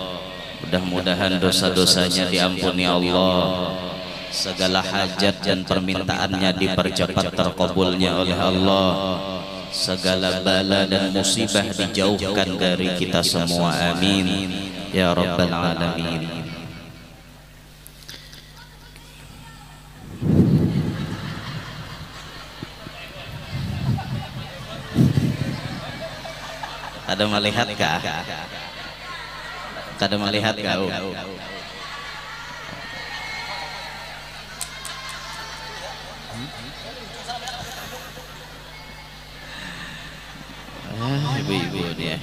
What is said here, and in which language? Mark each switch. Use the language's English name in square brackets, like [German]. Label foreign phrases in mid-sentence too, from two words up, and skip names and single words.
[Indonesian] Mudah-mudahan dosa-dosanya diampuni Allah, segala hajat dan permintaannya dipercepat terkabulnya oleh Allah, segala bala dan musibah dijauhkan dari kita semua, [Arabic] amin ya rabbal alamin. [Banjar] Ada melihat kah? Kada melihat kau? Ibu-ibu dia.